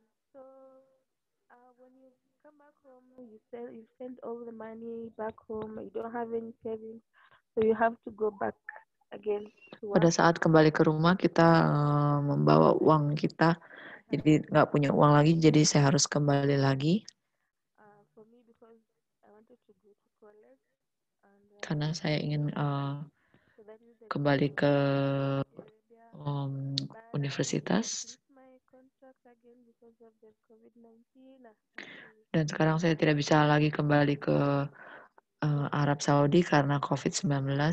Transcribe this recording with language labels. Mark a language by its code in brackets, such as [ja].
[en] So when you come back home, you send all the money back home. You don't have any savings, so you have to go back again to work. [id] Pada saat kembali ke rumah kita membawa uang kita, jadi nggak punya uang lagi, jadi saya harus kembali lagi. [en] For me, because I wanted to go to college, and [id] Karena saya ingin [en] so that is the [id] kembali ke [en] Arabia. [id] universitas. [en] My contract again because of the COVID-19. [id] Dan sekarang saya tidak bisa lagi kembali ke Arab Saudi karena COVID-19.